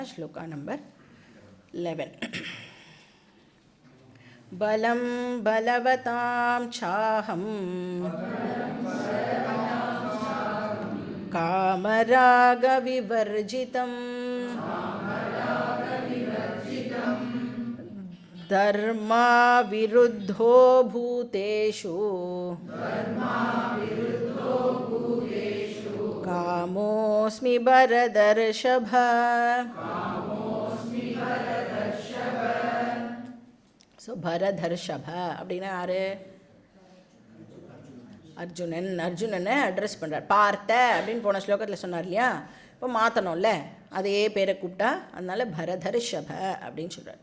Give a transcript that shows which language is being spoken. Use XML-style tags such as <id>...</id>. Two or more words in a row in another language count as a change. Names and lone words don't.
<sa>श्लोका नंबर 11 बलं बलवतां चाहं कामरागविवर्जितं धर्माविरुद्धो भूतेषु कामोऽस्मि भरतर्षभ.</sa> <ta>ஸோ பரதர்ஷப அப்படின்னா யார்? அர்ஜுனனை அட்ரஸ் பண்ணுறார். பார்த்த அப்படின்னு போன ஸ்லோகத்தில் சொன்னார் இல்லையா, இப்போ மாற்றணும்ல, அதே பேரை கூப்பிட்டா, அதனால பரதர்ஷப அப்படின்னு சொல்கிறார்.</ta>